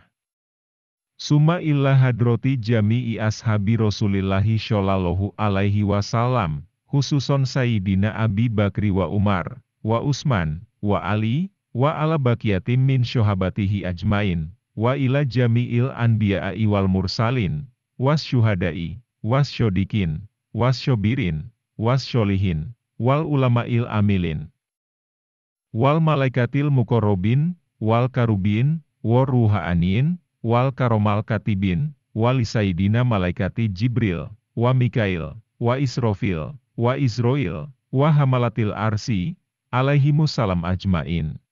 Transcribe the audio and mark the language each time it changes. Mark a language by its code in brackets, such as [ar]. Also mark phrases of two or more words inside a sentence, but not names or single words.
[ar] ثم إلى حضرة جميع أصحاب رسول الله صلى الله عليه وسلم، خصوصا سيدنا أبي بكر وعمر، و عثمان، وعلي، وعلى بقية من صحابته أجمعين، وإلى جميع الأنبياء والمرسلين, والشهداء، والصديقين، والصابرين، والصالحين، والعلماء العاملين، والملائكة المقربين، والكروبيين، والروحانيين، والكرام الكاتبين، وسيدنا ملائكة جبريل، وميكائيل، وإسرافيل، وعزرائيل، وحملة العرش، عليهم السلام أجمعين.